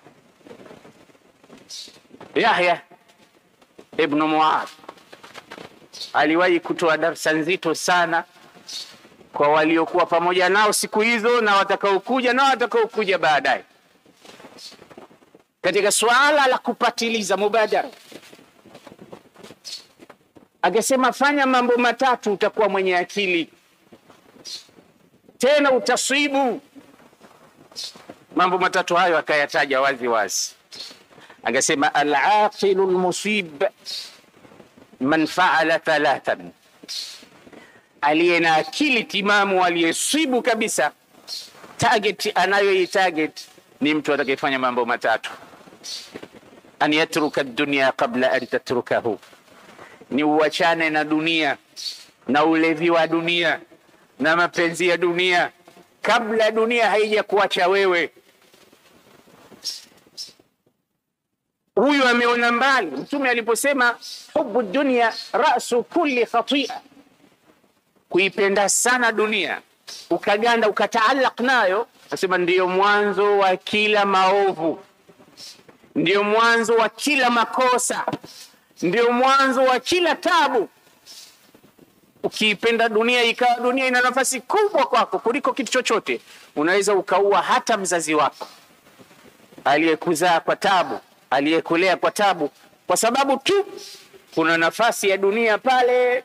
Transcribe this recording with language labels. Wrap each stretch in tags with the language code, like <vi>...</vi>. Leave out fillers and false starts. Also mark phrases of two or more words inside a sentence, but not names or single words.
<sw>Yahya ibn Muadh aliwahi kutoa darasa nzito sana kwa waliokuwa pamoja nao siku hizo na watakaokuja baadaye, katika swala la kupatiliza mubadara. Akasema fanya mambo matatu utakuwa mwenye akili, tena utaswibu. Mambo matatu hayo akayataja wazi wazi.</sw> <ar>Akasema العاقل المصيب من فعل ثلاثا,</ar> <sw>aliye na akili timamu, aliyesibu kabisa target anayoitarget ni mtu atakayefanya mambo matatu:</sw> <ar>أن يترك الدنيا قبل أن تتركه,</ar> <sw>ni uachane na dunia na ulevi wa dunia na mapenzi ya dunia kabla dunia haija kuacha wewe. Huyu ameona mbali. Mtume aliposema</sw> <ar>حب الدنيا رأس كل خطيئة,</ar> <sw>kuipenda sana dunia ukaganda ukataalaq nayo, asema ndiyo mwanzo wa kila maovu, ndiyo mwanzo wa kila makosa, ndiyo mwanzo wa kila tabu. Ukiipenda dunia ikawa dunia ina nafasi kubwa kwako kuliko kitu chochote, unaweza ukaua hata mzazi wako aliyekuzaa kwa tabu, aliyekulea kwa tabu, kwa sababu tu kuna nafasi ya dunia pale.</sw>